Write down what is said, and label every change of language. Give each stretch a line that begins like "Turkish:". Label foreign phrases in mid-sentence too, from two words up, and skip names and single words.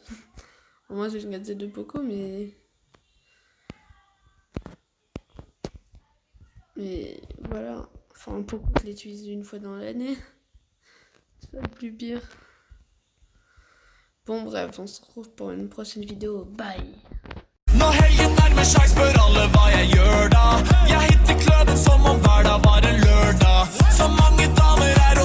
French: Moi, j'ai une gazette de Poco, mais. Mais voilà. Enfin, Poco, je l'utilise une fois dans l'année. C'est pas le plus pire. Bon, bref, on se retrouve pour une prochaine vidéo. Bye!
Norwegian: Når helgen nærmer seg, spør alle hva jeg gjør da. Jeg hitter kløben som om hverdag var en lørdag. Så mange damer